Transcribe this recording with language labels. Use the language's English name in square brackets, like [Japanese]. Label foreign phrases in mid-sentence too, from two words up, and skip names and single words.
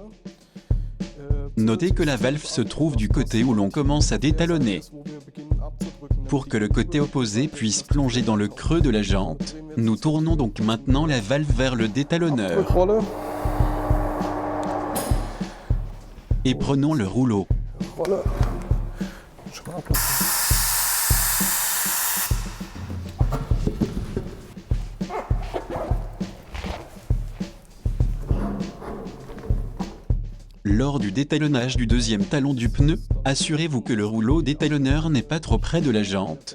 [French] Notez que la valve se trouve du côté où l'on commence à détalonner. Pour que le côté opposé puisse plonger dans le creux de la jante, nous tournons donc maintenant la valve vers le détalonneur. [German] Rückrolle. [French] Et prenons le rouleau. [German] Rolle. Schon mal ablassen. [French] Lors du détalonnage du deuxième talon du pneu, assurez-vous que le rouleau détalonneur n'est pas trop près de la jante.